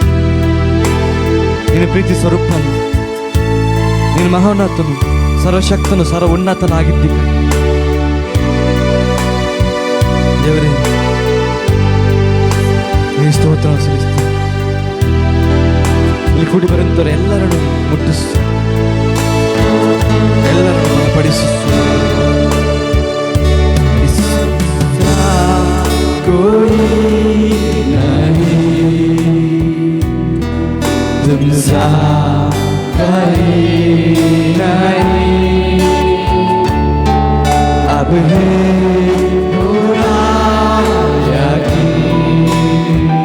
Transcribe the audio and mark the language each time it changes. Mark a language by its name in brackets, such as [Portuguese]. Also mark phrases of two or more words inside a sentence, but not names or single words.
[Kannada] ನಿನ್ನ ಪ್ರೀತಿ ಸ್ವರೂಪನು, ನಿನ್ನ ಮಹೋನ್ನತನು, ಸರ್ವಶಕ್ತನು, ಸರ್ವ ಉನ್ನತನಾಗಿದ್ದೀಗ ದೇವರೇ. ನೀನು ಸ್ತೋತ್ರ ಸಲ್ಲಿಸ್ತೀನಿ. ಇಲ್ಲಿ ಕೂಡಿ ಬರುತ್ತಾರೆ ಎಲ್ಲರನ್ನು ಮುಟ್ಟಿಸು, ಎಲ್ಲರನ್ನು ಬಲಪಡಿಸು. [Hindi] कोई नहीं तुमसा कोई नहीं, अब है पूरा यकीन,